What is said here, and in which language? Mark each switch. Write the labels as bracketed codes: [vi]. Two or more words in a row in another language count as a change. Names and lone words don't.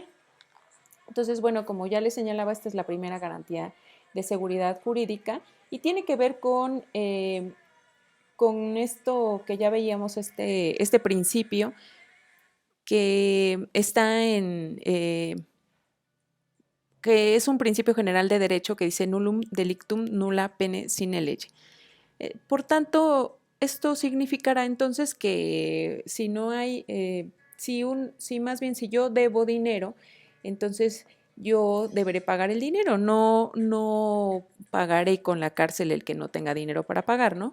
[es] Entonces, bueno, como ya les señalaba, esta es la primera garantía de seguridad jurídica y tiene que ver con esto que ya veíamos, este principio que está que es un principio general de derecho que dice [la] nullum delictum nulla pene sine lege. [es] Por tanto, esto significará entonces que si no hay, si más bien si yo debo dinero, entonces yo deberé pagar el dinero, no pagaré con la cárcel el que no tenga dinero para pagar, ¿no?